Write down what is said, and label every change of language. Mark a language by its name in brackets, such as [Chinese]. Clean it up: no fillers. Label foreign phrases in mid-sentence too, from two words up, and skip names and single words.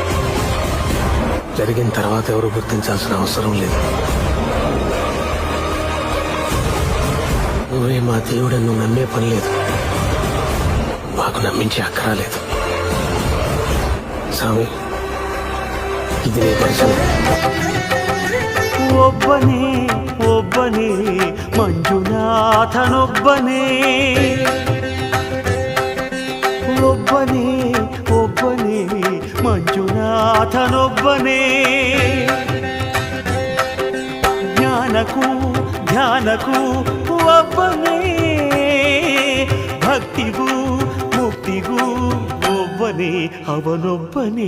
[Telugu] జరిగిన తర్వాత ఎవరు గుర్తించాల్సిన అవసరం లేదు. నువ్వే మా దేవుడని నువ్వు నమ్మే పని లేదు. మాకు నమ్మించే అక్కరాలేదు. స్వామి, ఇది నీ పరిచయం. [Kannada] ಒಬ್ಬನೇ ಒಬ್ಬನೇ ಮಂಜುನಾಥನೊಬ್ಬನೇ, ಒಬ್ಬನೇ ಒಬ್ಬನೇ ಮಂಜುನಾಥನೊಬ್ಬನೇ. ಜ್ಞಾನಕ್ಕೂ ಧ್ಯಾನಕ್ಕೂ ಒಬ್ಬನೇ, ಭಕ್ತಿಗೂ ಮುಕ್ತಿಗೂ ಒಬ್ಬನೇ, ಅವನೊಬ್ಬನೇ.